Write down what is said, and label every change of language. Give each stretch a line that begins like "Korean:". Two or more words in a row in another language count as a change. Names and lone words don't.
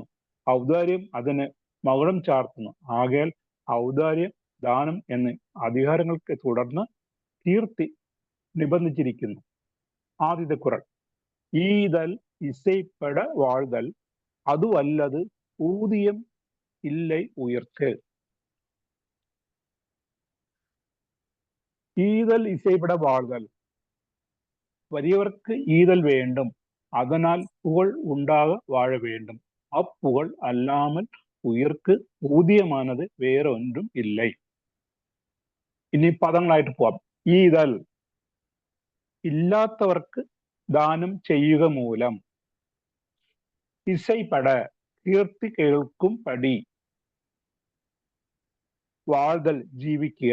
Malayalam: ഔദാര്യം അതിന് മകുടം ചാർത്തുന്നു. ആകയാൽ ഔദാര്യം, ദാനം എന്നീ അധികാരങ്ങൾക്ക് തുടർന്ന് കീർത്തി നിബന്ധിച്ചിരിക്കുന്നു. ആദ്യത്തെ കുറൾ.
Tamil: ஈதல் இசைப்பட வாழ்தல் அதுவல்லது ஊதியம் இல்லை உயிர்க்கு. ஈதல் இசைப்பட வாழ்தல். வறியவர்க்கு ஈதல் வேண்டும், அதனால் புகழ் உண்டாக வாழ வேண்டும். அப்புகழ் அல்லாமல் உயிர்க்கு ஊதியமானது வேறொன்றுം இல்லை.
Malayalam: ഇനി പദങ്ങളായിട്ട് പോവാം. ഈതൽ, ഇല്ലാത്തവർക്ക് ദാനം ചെയ്യുക മൂലം. ഇസൈപ്പട, കീർത്തി കേൾക്കും പടി. വാഴ്തൽ, ജീവിക്കുക.